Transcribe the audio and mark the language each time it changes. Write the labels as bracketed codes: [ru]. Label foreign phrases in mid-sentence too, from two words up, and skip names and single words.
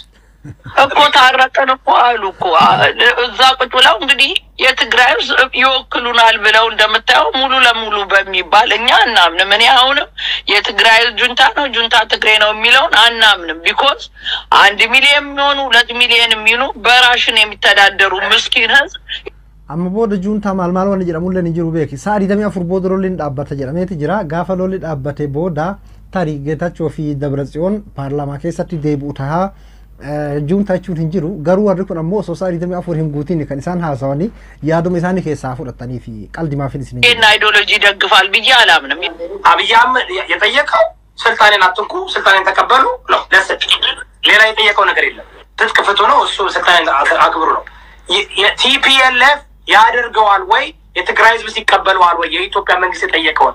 [am] እኮ። ታረቀን እኮ አሉ እኮ እዛ ቁጭ ብለው እንግዲህ የትግራይ ይወክሉናል ብለው እንደምታየው ሙሉ ለሙሉ በሚባል እኛ አናምንም። እኔ አሁንም የትግራይ ጁንታ ትግሬ ነው የሚለውን አናምንም። ቢኮዝ 1 ሚሊዮን የሚሆኑ 2 ሚሊዮን የሚሆኑ በራሽን የሚተዳደሩ ምስኪን ህዝብ [om] amma booda juuntaa maal waan jedhamu illee jiru beeki sa'a 24 booda lolliin dhaabbata jedhameeti jira gaafa lolli dhaabbate booda tarii Geetachoo fi Dabratsiyoon paarlaamaa keessatti deebi'u tahaa juuntaa jechuun hin jiru garuu warri kun ammoo osoo sa'a 24 hin guutiin kan isaan haasawanii yaaduma isaanii keessaa fudhatanii fi qaldimaafin isin [am] ይሄን አይዲዮሎጂ ደግፋል ብዬ አላምንም። አብይ አህመድ የጠየቀው ስልጣኔን አትንኩ ስልጣኔን ተቀበሉ ነው። ሌላ የጠየቀው ነገር የለም። ትጥቅ ፍቱ ነው። እሱ ስልጣኔን አክብሩ ነው። የቲፒኤልኤፍ ያደርገዋል ወይ? የትግራይ ህዝብ ሲቀበለዋል ወይ? የኢትዮጵያ መንግስት የጠየቀውን